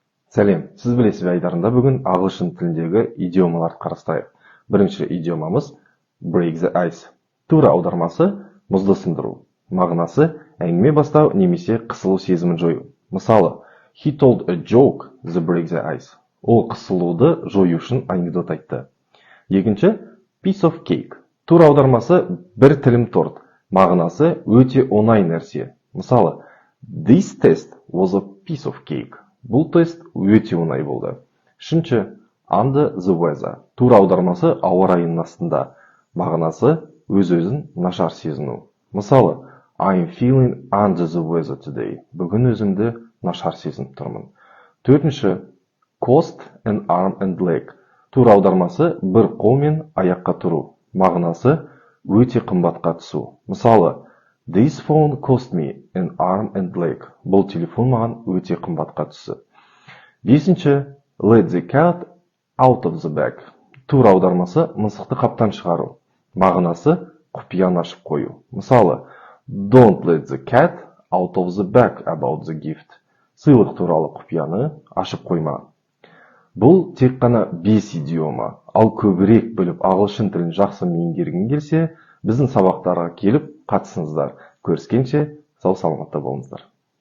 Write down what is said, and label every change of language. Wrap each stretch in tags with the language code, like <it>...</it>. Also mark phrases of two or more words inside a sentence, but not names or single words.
<kk>Сәлем, сіз білесіз бе айдарында бүгін ағылшын тіліндегі идиомаларды қарастырайық. Бірінші идиомамыз</kk> <en>break the ice.</en> <kk>Тура аудармасы мұзды сындыру. Мағынасы әңгіме бастау немесе қысылу сезімін жою. Мысалы,</kk> <en>he told a joke to break the ice.</en> <kk>Ол қысылуды жою үшін анекдот айтты. Екінші</kk> <en>piece of cake.</en> <kk>Тура аудармасы бір тілім торт. Мағынасы өте оңай нәрсе. Мысалы,</kk> <en>this test was a piece of cake.</en> <kk>Бұл тест өте оңай болды. Үшінші,</kk> <en>under the weather.</en> <kk>Тура аудармасы ауа райының астында. Мағынасы өз-өзін нашар сезіну. Мысалы,</kk> <en>I'm feeling under the weather today.</en> <kk>Бүгін өзімді нашар сезініп тұрмын. Төртінші,</kk> <en>cost an arm and leg.</en> <kk>Тура аудармасы бір қол мен аяққа тұру. Мағынасы өте қымбатқа түсу. Мысалы,</kk> <en>this phone cost me an arm and leg.</en> <kk>Бұл телефон маған өте қымбатқа түсті. Бесінші,</kk> <en>let the cat out of the bag.</en> <kk>Тура аудармасы мысықты қаптан шығару. Мағынасы құпияны ашып қою. Мысалы,</kk> <en>don't let the cat out of the bag about the gift.</en> <kk>Сыйлық туралы құпияны ашып қойма. Бұл тек қана 5 идиома. Ал көбірек біліп ағылшын тілін жақсы меңгергің келсе, біздің сабақтарға келіп қатысыңыздар. Көріскенше сау саламатта болыңыздар.</kk>